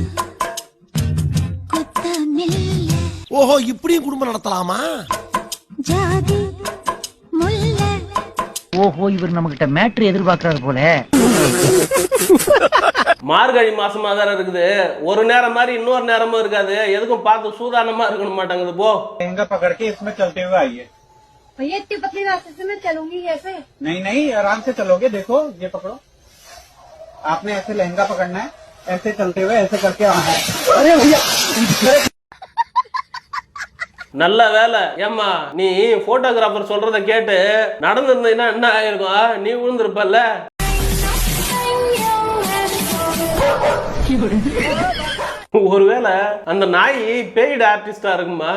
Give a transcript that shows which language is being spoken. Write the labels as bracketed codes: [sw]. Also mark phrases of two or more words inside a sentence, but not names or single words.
[ta] ஓஹோ, இப்படியும் குடும்பம் நடத்தலாமா? ஓஹோ, இவர் நம்ம கிட்ட மேட்ரு எதிர்பார்க்கறாரு போல. மார்கழி மாசமா தான் இருக்குது. ஒரு நேரம் மாதிரி இன்னொரு நேரமும் இருக்காது. எதுக்கும் பார்த்து சூதானமா இருக்கணும் மாட்டாங்குது. போ [hi] लहंगा पकड़ के इसमें चलते हुए आइए। भैया इतनी पतली रास्ते से मैं चलूंगी कैसे? नहीं नहीं, आराम से चलोगे। देखो ये पकड़ो, आपने ऐसे लहंगा पकड़ना है, ऐसे चलते हुए ऐसे करके आना है। अरे भैया [ta] நல்ல வேலை. ஏம்மா நீ போட்டோகிராஃபர் சொல்றத கேட்டு நடந்திருந்தீங்கன்னா என்ன ஆயிருக்கும்? நீ விழுந்திருப்பல்ல. ஒருவேளை அந்த நாய் [en] paid artista [ta] இருக்குமா?